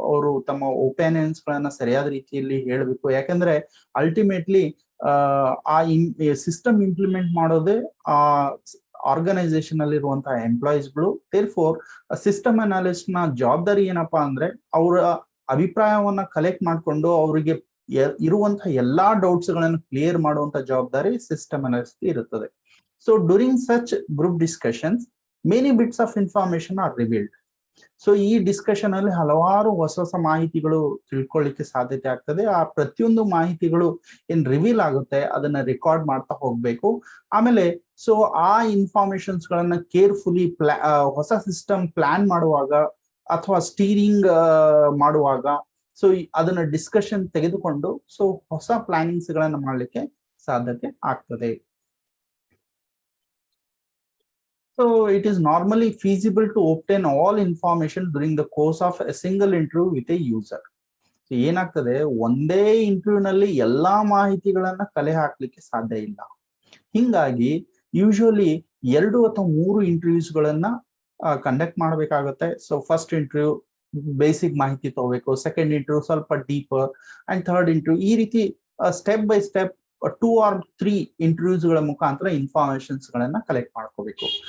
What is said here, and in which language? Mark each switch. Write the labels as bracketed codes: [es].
[kn] ಅವರು ತಮ್ಮ ಒಪಿನಿಯನ್ಸ್ ಗಳನ್ನ ಸರಿಯಾದ ರೀತಿಯಲ್ಲಿ ಹೇಳಬೇಕು. ಯಾಕಂದ್ರೆ ಅಲ್ಟಿಮೇಟ್ಲಿ ಆ ಸಿಸ್ಟಮ್ ಇಂಪ್ಲಿಮೆಂಟ್ ಮಾಡೋದೇ ಆ ಆರ್ಗನೈಸೇಷನ್ ಅಲ್ಲಿ ಇರುವಂತಹ ಎಂಪ್ಲಾಯೀಸ್ಗಳು. ದೇರ್ಫೋರ್ ಸಿಸ್ಟಮ್ ಅನಾಲಿಸ್ಟ್ ನ ಜವಾಬ್ದಾರಿ ಏನಪ್ಪಾ ಅಂದ್ರೆ ಅವರ ಅಭಿಪ್ರಾಯವನ್ನ ಕಲೆಕ್ಟ್ ಮಾಡ್ಕೊಂಡು ಅವರಿಗೆ ಇರುವಂತಹ ಎಲ್ಲಾ ಡೌಟ್ಸ್ ಗಳನ್ನು ಕ್ಲಿಯರ್ ಮಾಡುವಂತ ಜವಾಬ್ದಾರಿ ಸಿಸ್ಟಮ್ ಅನಾಲಿಸ್ಟ್ ಇರುತ್ತದೆ. [en] So during such group discussions many bits of information are revealed. [kn] So ಈ ಡಿಸ್ಕಷನ್ ಅಲ್ಲಿ ಹಲವಾರು ಹೊಸ ಹೊಸ ಮಾಹಿತಿಗಳು ತಿಳ್ಕೊಳ್ಳಿಕ್ಕೆ ಸಾಧ್ಯತೆ ಆಗ್ತದೆ. ಆ ಪ್ರತಿಯೊಂದು ಮಾಹಿತಿಗಳು ಏನ್ ರಿವೀಲ್ ಆಗುತ್ತೆ ಅದನ್ನ ರೆಕಾರ್ಡ್ ಮಾಡ್ತಾ ಹೋಗ್ಬೇಕು. ಆಮೇಲೆ ಸೊ ಆ ಇನ್ಫಾರ್ಮೇಶನ್ಸ್ ಗಳನ್ನ ಕೇರ್ಫುಲಿ ಹೊಸ ಸಿಸ್ಟಮ್ ಪ್ಲಾನ್ ಮಾಡುವಾಗ ಅಥವಾ ಸ್ಟೀರಿಂಗ್ ಮಾಡುವಾಗ ಸೊ ಅದನ್ನ ಡಿಸ್ಕಷನ್ ತೆಗೆದುಕೊಂಡು ಸೊ ಹೊಸ ಪ್ಲಾನಿಂಗ್ಸ್ ಗಳನ್ನ ಮಾಡ್ಲಿಕ್ಕೆ ಸಾಧ್ಯತೆ ಆಗ್ತದೆ. [en] So it is normally feasible to obtain all information during the course of a single interview with a user. [kn] So ಏನಾಗ್ತದೆ, ಒಂದೇ ಇಂಟರ್ವ್ಯೂ ನಲ್ಲಿ ಎಲ್ಲಾ ಮಾಹಿತಿಗಳನ್ನ ಕಲೆ ಹಾಕ್ಲಿಕ್ಕೆ ಸಾಧ್ಯ ಇಲ್ಲ. ಹಿಂಗಾಗಿ ಯೂಶುವಲಿ 2 ಅಥವಾ 3 ಇಂಟರ್ವ್ಯೂಸ್ಗಳನ್ನ ಕಂಡಕ್ಟ್ ಮಾಡಬೇಕಾಗುತ್ತೆ. ಸೊ ಫಸ್ಟ್ ಇಂಟರ್ವ್ಯೂ ಬೇಸಿಕ್ ಮಾಹಿತಿ ತಗೋಬೇಕು, ಸೆಕೆಂಡ್ ಇಂಟರ್ವ್ಯೂ ಸ್ವಲ್ಪ ಡೀಪರ್, ಅಂಡ್ ಥರ್ಡ್ ಇಂಟರ್ವ್ಯೂ ಈ ರೀತಿ step by step 2 or 3 interviews ಗಳ ಮುಖಾಂತರ ಇನ್ಫಾರ್ಮೇಶನ್ಸ್ ಗಳನ್ನ ಕಲೆಕ್ಟ್ ಮಾಡ್ಕೋಬೇಕು.